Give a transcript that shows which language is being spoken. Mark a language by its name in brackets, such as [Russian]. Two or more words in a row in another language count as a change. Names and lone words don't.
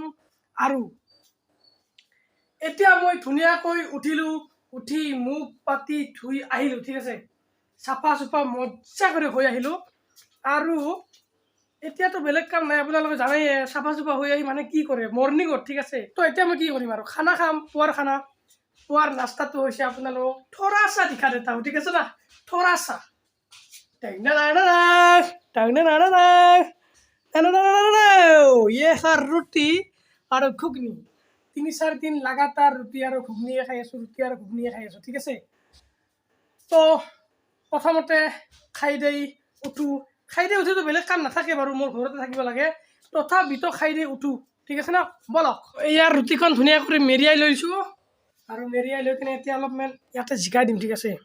[Assamese] আৰু এতিয়া মই ধুনীয়াকৈ উঠিলো, উঠি মুখ পাতি ধুই আহিলো, ঠিক আছে, চাফা চুফা মজ্জা কৰি হৈ আহিলো। আৰু এতিয়াতো বেলেগ কাম নাই, আপোনালোকে জানেই চাফা চুফা হৈ আহি মানে কি কৰে মৰ্ণিঙত, ঠিক আছে। তো এতিয়া মই কি কৰিম আৰু খানা খাম, পুৱাৰ খানা। পুৱাৰ নাস্তাটো হৈছে আপোনালোক [Hindi] थोड़ा सा दिखा देता हूँ, [Assamese] ঠিক আছে না, [Hindi] थोड़ा सा। ये है रोटी और घुगनी, 3-4 दिन लगातार [Assamese] ৰুটি আৰু ঘুগনিয়ে খাই আছো, ৰুটি আৰু ঘুগনিয়ে খাই আছো, ঠিক আছে। তো প্ৰথমতে খাই দেই উঠো, খাই দেই উঠিতো বেলেগ কাম নাথাকে বাৰু, মোৰ ঘৰতে থাকিব লাগে, তথাপিতো খাই দেই উঠো, ঠিক আছে না। বলক ইয়াৰ ৰুটিখন ধুনীয়া কৰি মেৰিয়াই লৈছো, আৰু মেৰিয়াই লৈ কিনে এতিয়া অলপমান ইয়াতে জিকাই দিম, ঠিক আছে।